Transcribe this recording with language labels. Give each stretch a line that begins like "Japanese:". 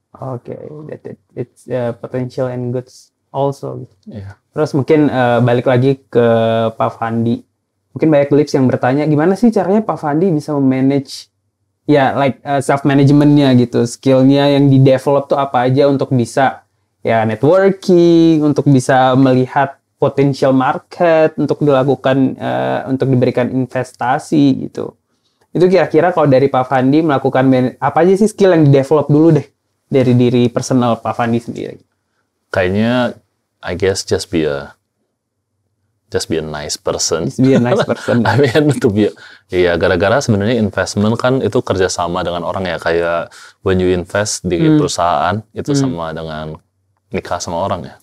English: Okay, it's potential and goods also.
Indonesian: Terus mungkin balik lagi ke Pak Fandi. Mungkin banyak Glips yang bertanya gimana sih caranya Pak Fandi bisa memanage self managementnya gitu, skillnya yang di develop tuh apa aja untuk bisa networking, untuk bisa melihat potential market, untuk dilakukan untuk diberikan investasi gitu. Itu kira-kira kalau dari Pak Fandi melakukan apa aja sih skill yang di develop dulu deh dari diri personal Pak Fandi sendiri? Kayaknya,
English: I guess just be a nice person. Just be a nice person. I mean,
Indonesian: gara-gara sebenarnya investment kan itu kerjasama dengan orang ya, kayak
English: when you invest
Indonesian: di perusahaan itu sama dengan nikah sama orang ya.